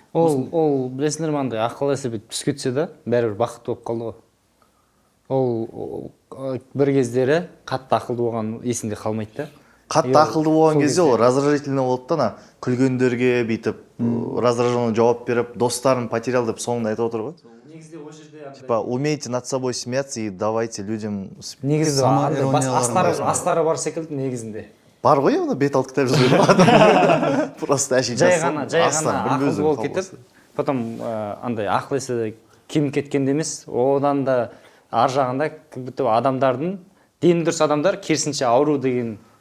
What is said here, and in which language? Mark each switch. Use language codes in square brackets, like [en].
[kk] ол білесіңдер ма андай ақыл есі бүйтіп түсіп кетсе да бәрібір бақытты болып қалды ғой ол бір кездері қатты ақылды болған есінде қалмайды да Қатты ақылды болған кезде ол раздражительный болады да, ана күлгендерге бүйтіп раздраженно жауап беріп, достарын потерял деп соңында айтып отыр ғой. негізде ол жерде [ru] Типа, умейте над собой смеяться и давайте людям... [kk] негізі астары бар секілді негізінде Бар ғой, оны бет алды кітап жазып просто әшейін жай ғана ақылды болып кетіп потом андай ақыл есі кеміп кеткенде емес, одан да ар жағында адамдардың дені дұрыс адамдар керісінше ауру деген